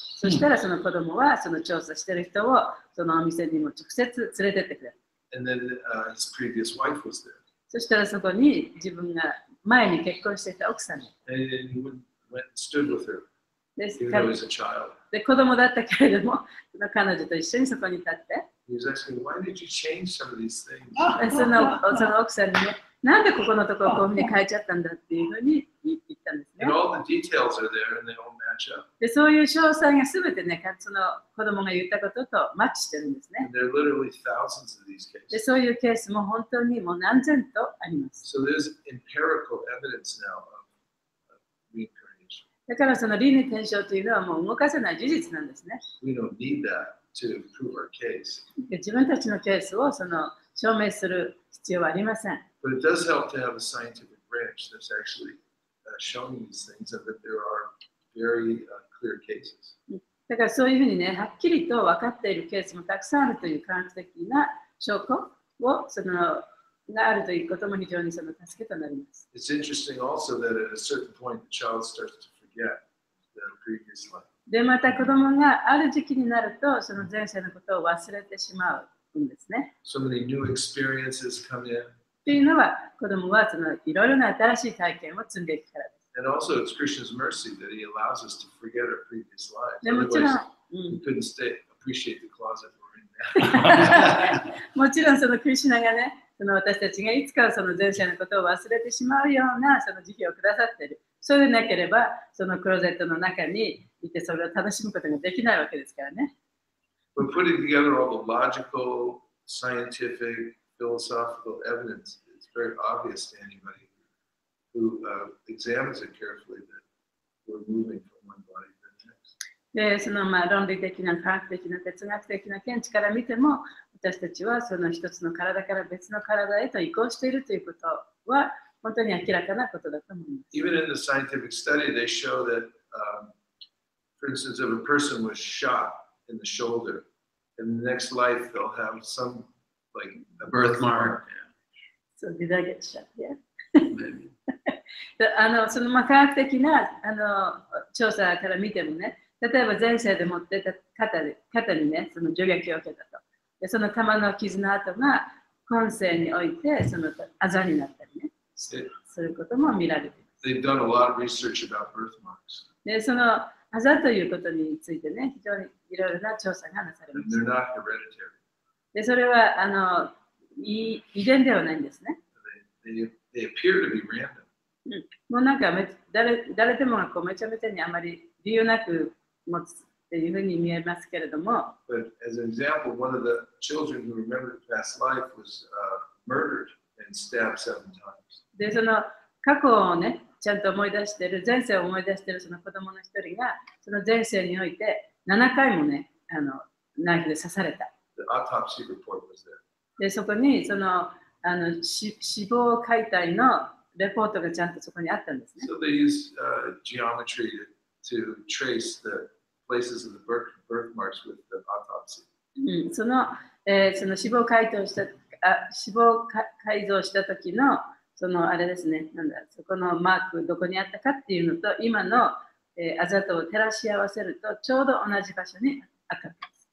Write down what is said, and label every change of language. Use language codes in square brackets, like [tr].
[ja] そしたらその子供はその調査している人をそのお店にも直接連れてってくれる。 [en] And then his previous wife was there. [ja] そしたらそこに自分が前に結婚していた奥さんが。 [en] And he went and stood with her, [ja] で、 [en] even though he's a child. [ja] で子供だったけれども、その彼女と一緒にそこに立って、 [en] He was asking, why did you change some of these things? [ja] その奥さんにね、なんでここのところをこういうふうに変えちゃったんだっていうふうに言ったんですね [en] And。 all the details are there and they all match up. [ja] で、そういう詳細がすべてね、その子供が言ったこととマッチしてるんですね。 [en] And there are literally thousands of these [ja] で、 [en] cases. [ja] そういうケースも本当にもう何千とあります。 [en] So there's empirical evidence now of reincarnation. [ja] だからその輪廻転生というのはもう動かせない事実なんですね。 [en] We don't need that to prove our case. [ja] で、自分たちのケースを証明する必要はありません。 [en] But it does help to have a scientific branch that's actually showing these things and that there are very clear cases. [ja] だからそういうふうにね、はっきりと分かっているケースもたくさんあるという科学的な証拠をがあるということも非常に助けとなります。 [en] It's interesting also that at a certain point the child starts to forget the previous life. [ja] で、また子供がある時期になると、その前世のことを忘れてしまうんですね。 [en] So many new experiences come in. [ja] というのは、子供はいろいろな新しい体験を積んでいくからです。 [en] And also it's Krishna's mercy that he allows us to forget our previous lives. [ja] でもちろん、 [en] We couldn't appreciate the closet we're in now. [ja] もちろんクリシュナがね、私たちがいつか前世のことを忘れてしまうような時期をくださっている。そうでなければ、クローゼットの中にいてそれを楽しむことができないわけですからね。 [en] But putting together all the logical, scientific, philosophical evidence, it's very obvious to anybody who examines it carefully that we're moving from one body to the next. [ja] で、その論理的な科学的な哲学的な見地から見ても、私たちはその一つの体から別の体へと移行しているということは本当に明らかなことだと思います。 [en] Even in the scientific study, they show that, for instance, if a person was shot in the shoulder, in the next life they'll have some like a birthmark. そう、did I get shot? Yeah. [ja] その科学的な調査から見てもね、例えば前世で持ってた肩にね、その銃撃を受けたと。で、その弾の傷の跡が今世においてそのあざになったりね、そういうことも見られています。 [en] They've done a lot of research about birthmarks. [ja] で、そのあざということについてね、非常にいろいろな調査がなされま [en] And [ja] す。 [en] they're not hereditary. [ja] で、それは遺伝ではないんですね。 [en] They appear to be random. [ja] もうなんか誰でもがこうめちゃめちゃにあまり理由なく持つっていうふうに見えますけれども、 [en] But as an example, one of the children who remembered past life was murdered and stabbed 7 times. [ja] で、その過去をね、ちゃんと思い出している、前世を思い出しているその子供の一人が、その前世において7回もね、ナイフで刺された。 [en] The autopsy report was there. [ja] で、そこにその死亡解体のレポートがちゃんとそこにあったんですね。 [en] So they used geometry to trace the places of the birthmarks with the autopsy. [ja] その死亡改造した時のそのあれですね、なんだ、そこのマークどこにあったかっていうのと今のあざとを照らし合わせるとちょうど同じ場所にあったんです。